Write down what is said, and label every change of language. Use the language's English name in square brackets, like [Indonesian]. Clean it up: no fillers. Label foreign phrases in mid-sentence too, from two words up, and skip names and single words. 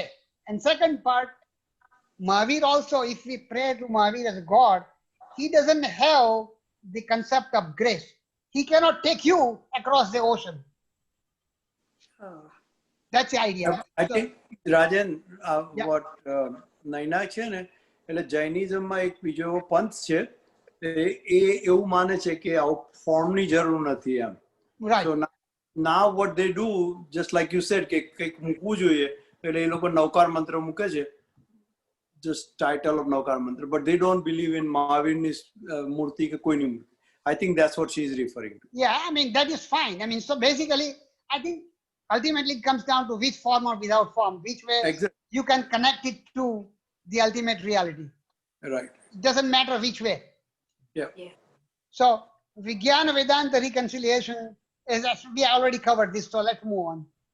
[English] And second part, Mahavir also, if we pray to Mahavir as God, he doesn't have the concept of grace. He cannot take you across the ocean. That's the idea. I think, Rajan, Yeah. [Gujarati] what Naina છે ને, એટલે જૈનિઝમમાં એક બીજો એવો પંથ છે, એ એવું માને છે કે ફોર્મની જરૂર નથી એમ. Right. [English] So now what they do, just like you said, [Gujarati] કે કંઈક મૂકવું જોઈએ, એટલે એ લોકો નવકાર મંત્ર મૂકે છે, [English] just title of નવકાર મંત્ર, but they don't believe in Mahavirની [Gujarati] મૂર્તિ કે કોઈની મૂર્તિ. [English] I think that's what she is referring to. Yeah, I mean, that is fine. I mean, so basically, I think ultimately it comes down to which form or without form, which way Exactly. you can connect it to the ultimate reality. Right. It doesn't matter which way. Yeah. So Vijnana Vedanta reconciliation is, we already covered this, so let's move on.